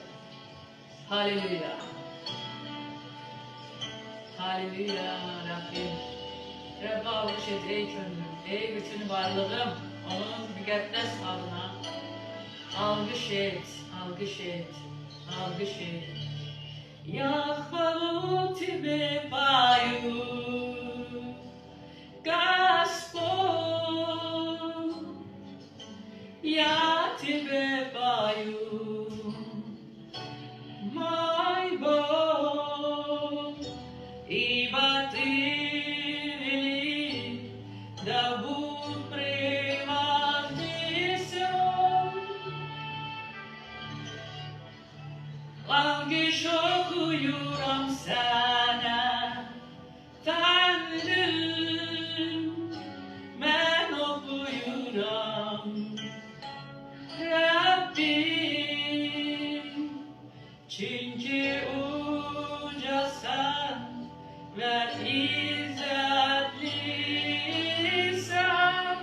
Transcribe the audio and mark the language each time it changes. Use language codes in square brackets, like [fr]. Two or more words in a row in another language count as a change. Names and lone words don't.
[az] Halleluya. Halleluya Rəbbim. Rəbbə alqış et ey könlüm, ey bütün varlığım onun müqəddəs adına. Alqış et, alqış et, alqış et. [ru] Yahvalu Тебе пою, Господь, я Тебе пою, мой Бог, ибо Ты велик, да будь превознесен. [az] Alqış okuyuram sana, Tanrım, mən okuyuram, Rabbim, çünkü ucasan ve izzetlisan.